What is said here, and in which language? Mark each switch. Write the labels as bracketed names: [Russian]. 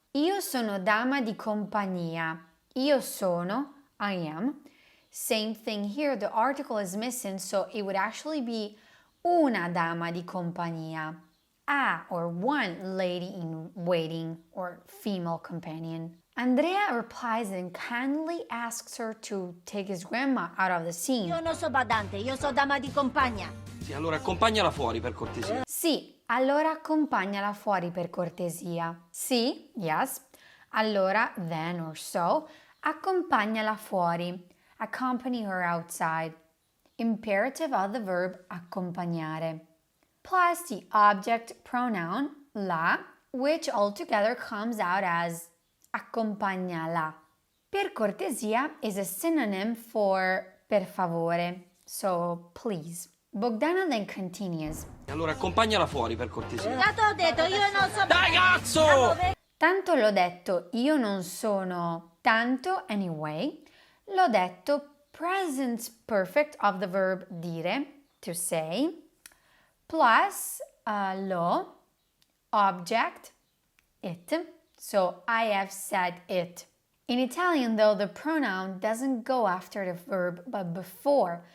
[Italian] Io sono dama di compagnia. Io sono, [English] I am. Same thing here, the article is missing, so it would actually be [Italian] una dama di compagnia. [English] A, or one lady in waiting or female companion. Andrea replies and kindly asks her to take his grandma out of the scene. [Italian] Io non so badante, io so dama di compagnia. Sì, allora accompagnala fuori per cortesia. Sì, allora accompagnala fuori per cortesia. [English] Sì, yes. Allora, then or so, [Italian] accompagnala fuori. [English] Accompany her outside. Imperative of the verb accompagnare. Plus the object pronoun la, which altogether comes out as accompagnala. [Italian] Per cortesia [English] is a synonym for [Italian] per favore, [English] so please. Bogdana then continues. [Italian] Allora accompagnala fuori per cortesia. Tanto ho detto, io non so Dai cazzo! Tanto l'ho detto, io non sono tanto anyway. L'ho detto, [English] present perfect of the verb dire, to say, plus lo, object, it. So I have said it. In Italian, though, the pronoun doesn't go after the verb but before.